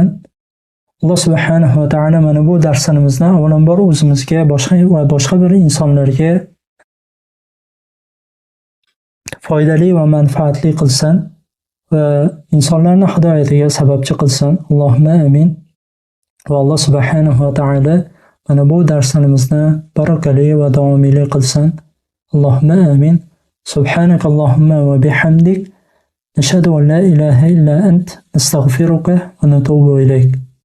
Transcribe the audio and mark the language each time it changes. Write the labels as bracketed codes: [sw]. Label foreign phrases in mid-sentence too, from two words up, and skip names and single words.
[ar] الله سبحانه وتعالى [uz] mana bu darslarimizni avvalambor o'zimizga boshqa bir insonlarga foydali va manfaatli qilsin va insonlarning hidoyatiga sababchi qilsin. [ar] اللهم آمين. [uz] Va [ar] الله سبحانه وتعالى [uz] mana bu darslarimizni barakali va davomiyli qilsin. [ar] اللهم آمين. سبحانك اللهم وبحمدك نشهد أن لا إله إلا أنت نستغفرك ونتوب إليك.